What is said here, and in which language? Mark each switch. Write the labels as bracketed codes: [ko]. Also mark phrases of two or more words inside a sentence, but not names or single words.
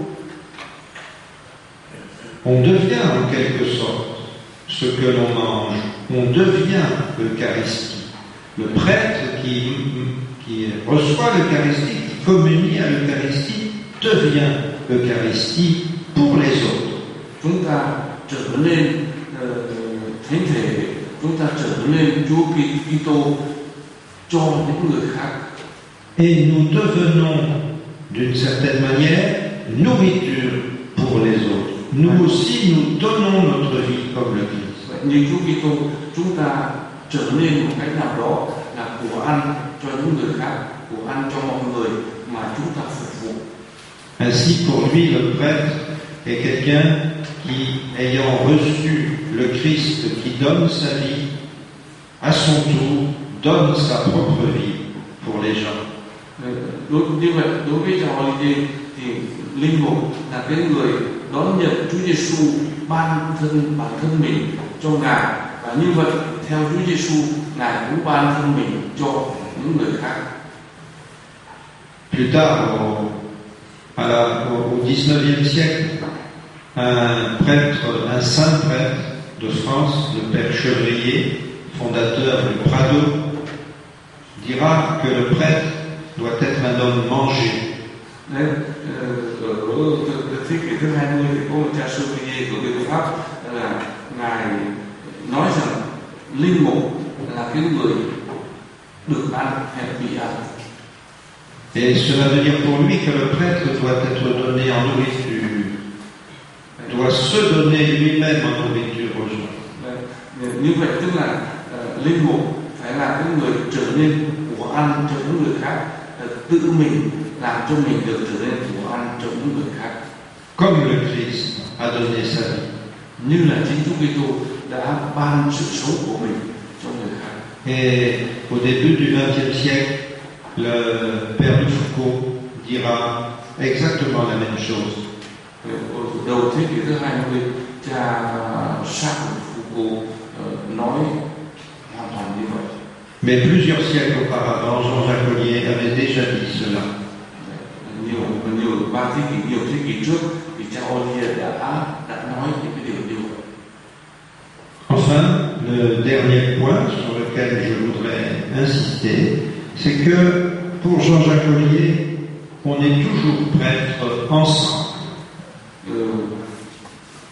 [fr] on devient en quelque sorte ce que l'on mange. On devient l'Eucharistie. Le prêtre qui reçoit l'Eucharistie, qui communie à l'Eucharistie, devient l'Eucharistie pour les autres. [vi] chúng ta trở nên thánh thể, chúng ta trở nên Chúa Kitô cho những người khác. [fr] Et nous devenons d'une certaine manière nourriture pour les autres. Nous aussi, nous donnons notre vie comme le Christ. [vi] Như Chúa Kitô, chúng ta trở nên một cách nào đó là của ăn cho những người khác, của ăn cho mọi người mà chúng ta phục vụ. [fr] Ainsi, pour lui, le prêtre est quelqu'un qui, ayant reçu le Christ qui donne sa vie, à son tour, donne sa propre vie pour les gens. [vi] Như vậy, đối với cha Olivier thì linh mục là cái người đón nhận Chúa Giêsu ban bản thân mình cho Ngài, và như vậy theo Chúa Giêsu, Ngài cũng ban thân mình cho những người khác. [fr] Plus tard, au XIXe siècle, un saint prêtre de France, le père Chevrier, fondateur du Prado, dira que le prêtre doit être un homme mangé. [vi] Đấy, ở thế kỷ thứ 20 thì có một cha Chevrier của người Pháp là Ngài nói rằng linh mục là cái người được ăn hay bị ăn. [fr] Et cela veut dire pour lui que le prêtre doit être donné en nourriture, doit se donner lui-même en nourriture aux gens. [vi] Như vậy tức là linh mục phải là cái người trở nên của ăn cho những người khác, tự mình làm cho mình được trở nên của ăn cho những người khác. [fr] Comme le Christ a donné sa vie. [vi] Như là chính Chúa Kitô đã ban sự sống của mình cho người khác. [fr] Et au début du XXe siècle, le père Dufoucault dira exactement la même chose. [vi] Đầu thế kỷ thứ 20, cha Charles Foucault nói hoàn toàn như vậy. [fr] Mais plusieurs siècles auparavant, Jean-Jacques Ollier avait déjà dit cela. [vi] Nhiều thế kỷ trước thì cha Ollier đã nói những cái điều như vậy. [fr] Enfin, le dernier point sur lequel je voudrais insister, c'est que pour Jean-Jacques Ollier, on est toujours prêtre ensemble.